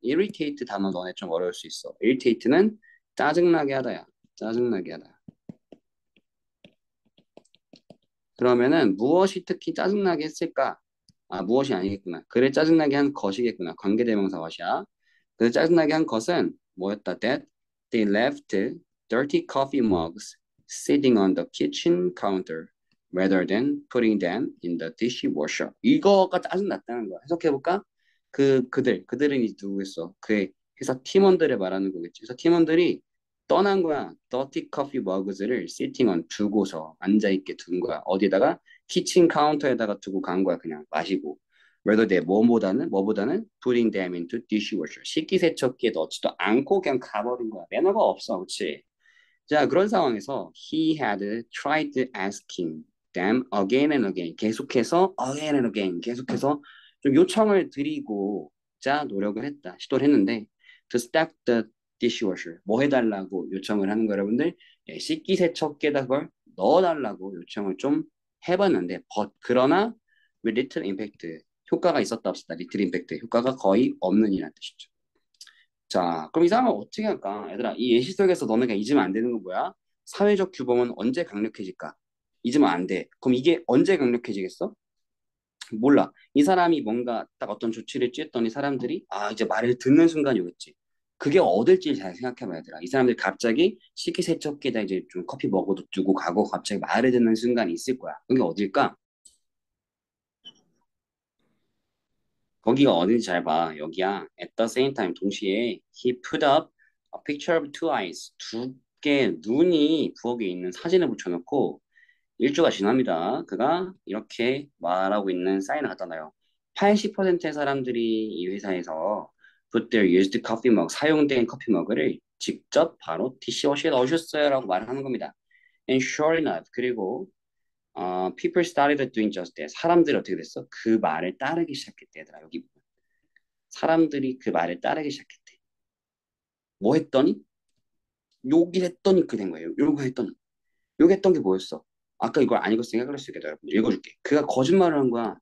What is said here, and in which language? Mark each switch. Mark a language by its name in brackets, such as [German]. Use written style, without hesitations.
[Korean] irritate 단어 너네 좀 어려울 수 있어. irritate는 짜증나게 하다야. 짜증나게 하다. 그러면은 무엇이 특히 짜증나게 했을까? 아, 무엇이 아니겠구나. 그래 짜증나게 한 것이겠구나. 관계대명사 것이야. 그 짜증나게 한 것은 뭐였다? [English] That they left dirty coffee mugs sitting on the kitchen counter rather than putting them in the dishwasher. [Korean] 이거가 짜증났다는 거야. 해석해볼까? 그들은 이제 누구겠어? 그의 회사 팀원들을 말하는 거겠지. 회사 팀원들이 떠난 거야. [English] dirty coffee mugs를 sitting on [Korean] 두고서 앉아있게 둔 거야. 어디다가? 키친 카운터에다가 두고 간 거야. 그냥 마시고. [English] rather than 뭐보다는 putting them into dishwasher. [Korean] 식기세척기에 넣지도 않고 그냥 가버린 거야. 매너가 없어. 그렇지? 자, 그런 상황에서 [English] he had tried asking them again and again. [Korean] 계속해서 again and again. 계속해서 좀 요청을 드리고 자 노력을 했다. 시도를 했는데 [English] to stack the dishwasher. [Korean] 뭐 해달라고 요청을 하는 거 여러분들? 예, 식기세척기에다 그걸 넣어달라고 요청을 좀 해봤는데 그러나 [English] with little impact. [Korean] 효과가 있었다 없었다. little impact. 효과가 거의 없는 이라는 뜻이죠. 자, 그럼 이 상황을 어떻게 할까? 얘들아, 이 예시 속에서 너네가 잊으면 안 되는 건 뭐야? 사회적 규범은 언제 강력해질까? 잊으면 안 돼. 그럼 이게 언제 강력해지겠어? 몰라. 이 사람이 뭔가 딱 어떤 조치를 취했더니 사람들이 이제 말을 듣는 순간이 오겠지. 그게 어딜지 잘 생각해봐야 되라. 이 사람들이 갑자기 식기세척기에다 이제 좀 커피 먹어도 두고 가고 갑자기 말을 듣는 순간이 있을 거야. 그게 어딜까? 거기가 어딘지 잘 봐. 여기야. [English] At the same time, [Korean] 동시에 [English] he put up a picture of two eyes. [Korean] 두 개의 눈이 부엌에 있는 사진을 붙여놓고 일주가 지납니다. 그가 이렇게 말하고 있는 사인을 갖다 놔요. 80%의 사람들이 이 회사에서 [English] put their used coffee mug, [Korean] 사용된 커피 머그를 직접 바로 디시워시에 넣으셨어요 라고 말을 하는 겁니다. [English] And sure enough, [Korean] 그리고 [English] people started doing just that. [Korean] 사람들이 어떻게 됐어? 그 말을 따르기 시작했대, 얘들아. 여기 사람들이 그 말을 따르기 시작했대. 뭐 했더니? 욕을 했더니 그 된 거예요. 욕을 했더니. 욕했던 게 뭐였어? 아까 이걸 안 읽었으니까 그럴 수 있겠다, 여러분들. 읽어줄게. 그가 거짓말을 한 거야.